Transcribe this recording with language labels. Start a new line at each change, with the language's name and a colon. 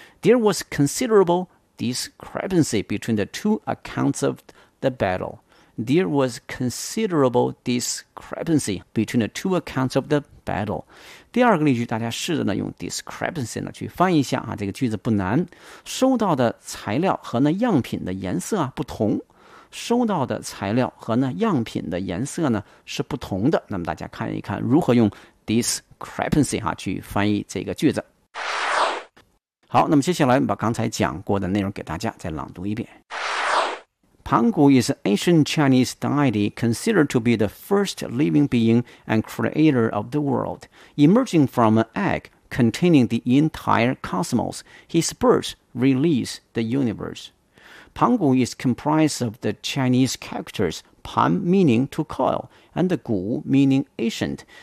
English: There was considerable discrepancy between the two accounts of the battle. There was considerable discrepancy between the two accounts of the battle.
Chinese: 第二个例句大家试着呢用 discrepancy 呢去翻译一下、啊、这个句子不难。收到的材料和那样品的颜色、啊、不同，收到的材料和那样品的颜色呢是不同的。那么大家看一看如何用 discrepancy 哈去翻译这个句子。好，那么接下来把刚才讲过的内容给大家再朗读一遍。
English: Panggu is an ancient Chinese deity considered to be the first living being and creator of the world. Emerging from an egg containing the entire cosmos, his birth released the universe. Panggu is comprised of the Chinese characters Pan meaning to coil and the Gu meaning ancient.